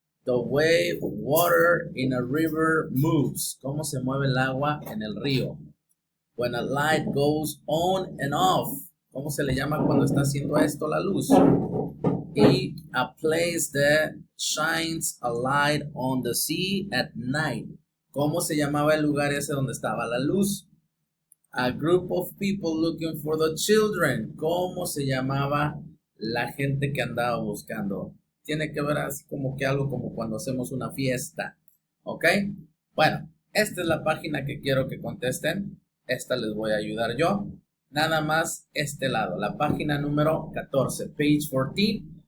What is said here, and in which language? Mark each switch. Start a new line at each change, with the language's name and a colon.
English: The way water in a river moves.
Spanish: ¿Cómo se mueve el agua en el río?
English: When a light goes on and off.
Spanish: ¿Cómo se le llama cuando está haciendo esto la luz?
English: Y a place that shines a light on the sea at night.
Spanish: ¿Cómo se llamaba el lugar ese donde estaba la luz?
English: A group of people looking for the children.
Spanish: ¿Cómo se llamaba la gente que andaba buscando? Tiene que ver así como que algo como cuando hacemos una fiesta. ¿Ok? Bueno, esta es la página que quiero que contesten. Esta les voy a ayudar yo. Nada más este lado, la página número 14,
English: page 14.